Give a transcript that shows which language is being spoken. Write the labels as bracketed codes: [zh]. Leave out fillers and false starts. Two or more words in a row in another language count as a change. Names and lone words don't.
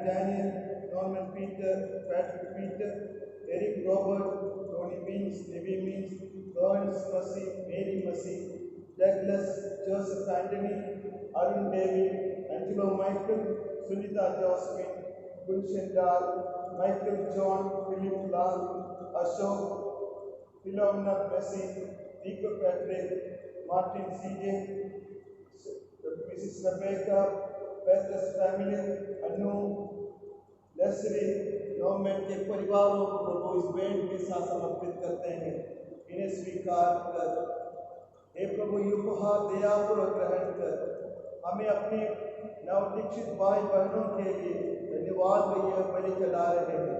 [hi] डैनियल, नॉर्मन पीटर, पैट्रिक पीटर, एरिक रॉबर्ट, टोनी मिन्स, नेवी मिन्स, लॉरेंस मसी, मेरी मसी, डगलस, जोसेफ एंटनी, अरुण डेविड, एंजेलो माइकल, सुनीता जॉस्मिन, गुलशन डाल, माइकल जॉन, फिलिप लाल, अशोक, फिलोमिना मेसी, Nico Patrick, Martin CJ, Mrs. Rebecca, Petrus family, Anu, Leslie, नॉर्मन के परिवारों को प्रभु इस बैंड के साथ समर्पित करते हैं। इन्हें स्वीकार कर हे प्रभु ये उपहार दयापूर्वक ग्रहण कर हमें अपने नवदीक्षित भाई बहनों के लिए धन्यवाद भैया बलि चढ़ा रहे हैं।